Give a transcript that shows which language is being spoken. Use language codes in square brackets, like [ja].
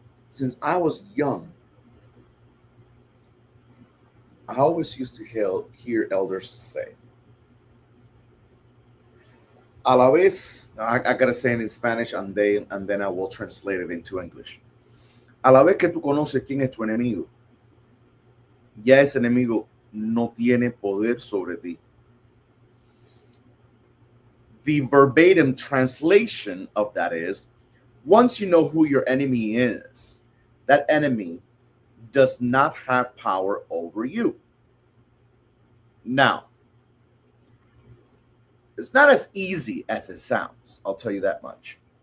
[en] Since I was young, I always used to hear elders say, [es] a la vez, [en] I gotta say it in Spanish, and then I will translate it into English. [es] A la vez que tú conoces quién es tu enemigo, ya ese enemigo no tiene poder sobre ti. [en] The verbatim translation of that is, once you know who your enemy is, that enemy does not have power over you. Now, it's not as easy as it sounds, I'll tell you that much.